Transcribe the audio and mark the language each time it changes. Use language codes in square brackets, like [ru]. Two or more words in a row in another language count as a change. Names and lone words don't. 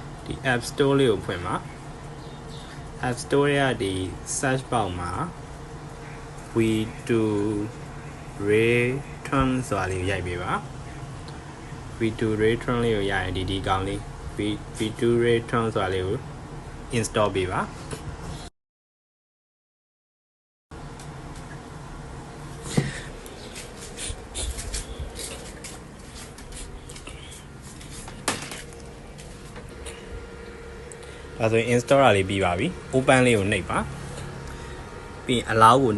[my] ဒီ App Store လေးကိုဖွင့်ပါ App Store ရဲ့ဒီ [en] search bar [my] မှာ we do return ဆိုတာလေးကိုရိုက်ပေးပါ we do return လေးကိုရရင်ဒီကောင်လေး we do return ဆိုတာလေးကို install ပေးပါ ဒါဆိုရင် install တာလေးပြီးပါပြီ open လေးကိုနှိပ်ပါပြီးရင် allow ကို